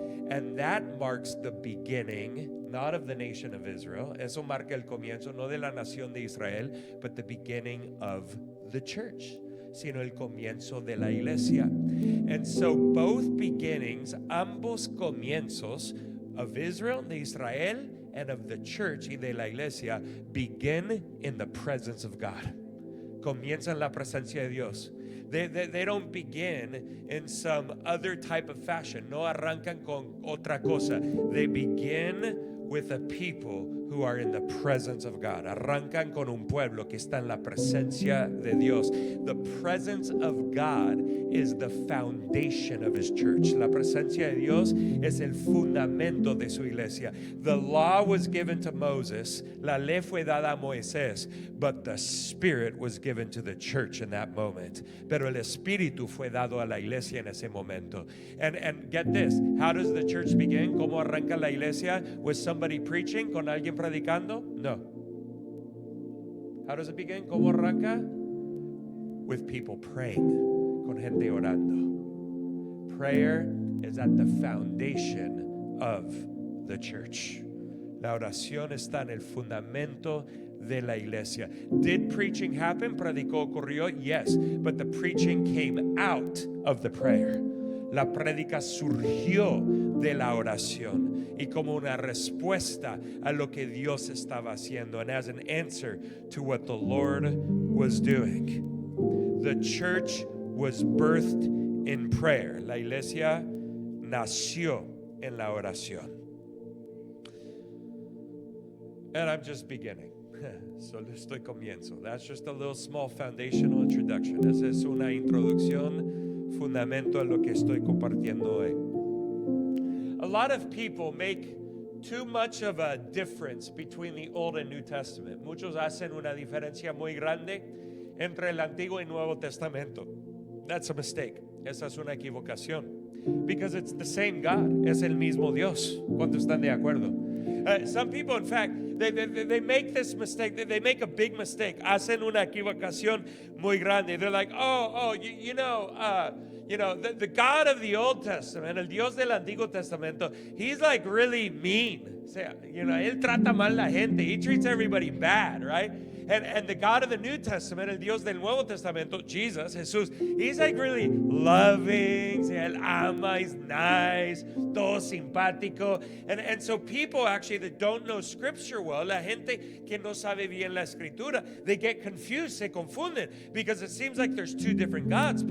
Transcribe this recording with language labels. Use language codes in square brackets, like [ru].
[en] And that marks the beginning, not of the nation of Israel. [es] Eso marca el comienzo, no de la nación de Israel, [en] but the beginning of the church, [es] sino el comienzo de la iglesia. [en] And so both beginnings, [es] ambos comienzos [en] of Israel, de Israel, and of the church [es] y de la iglesia [en] begin in the presence of God. [es] Comienzan en la presencia de Dios. [en] They don't begin in some other type of fashion. [es] No arrancan con otra cosa. [en] They begin with a people who are in the presence of God. [es] Arrancan con un pueblo que está en la presencia de Dios. [en] The presence of God is the foundation of His church. [es] La presencia de Dios es el fundamento de su iglesia. [en] The law was given to Moses. [es] La ley fue dada a Moisés. [en] But the Spirit was given to the church in that moment. [es] Pero el Espíritu fue dado a la iglesia en ese momento. [en] And get this. How does the church begin? [es] ¿Cómo arranca la iglesia? [en] With somebody preaching? [es] ¿Con alguien predicando? [en] No. How does it begin? [es] ¿Cómo arranca? [en] With people praying. [es] Con gente orando. [en] Prayer is at the foundation of the church. [es] La oración está en el fundamento de la iglesia. [en] Did preaching happen? [es] ¿Predicó ocurrió? [en] Yes, but the preaching came out of the prayer. [es] La prédica surgió de la oración y como una respuesta a lo que Dios estaba haciendo, [en] and as an answer to what the Lord was doing. The church was birthed in prayer. [es] La iglesia nació en la oración. [en] And I'm just beginning. [es] Solo estoy comienzo. [en] That's just a little small foundational introduction. [es] Esa es una introducción, fundamento a lo que estoy compartiendo hoy. [en] A lot of people make too much of a difference between the Old and New Testament. [es] Muchos hacen una diferencia muy grande entre el Antiguo y Nuevo Testamento. [en] That's a mistake. [es] Esa es una equivocación. [en] Because it's the same God. [es] Es el mismo Dios. ¿Cuántos están de acuerdo? [en] Some people, in fact, they make this mistake. They make a big mistake. [es] Hacen una equivocación muy grande. [en] They're like, you know, the God of the Old Testament, [es] el Dios del Antiguo Testamento, [en] he's like really mean. [es] O sea, él trata mal la gente. [en] He treats everybody bad, right? And the God of the New Testament, [es] el Dios del Nuevo Testamento, [en] Jesus, Jesús, he's like really loving, [es] él ama, [en] he's nice, [es] todo simpático. [en] And so people actually that don't know Scripture well, [es] la gente que no sabe bien la Escritura, [en] they get confused, [es] se confunden, [en] because it seems like there's two different gods.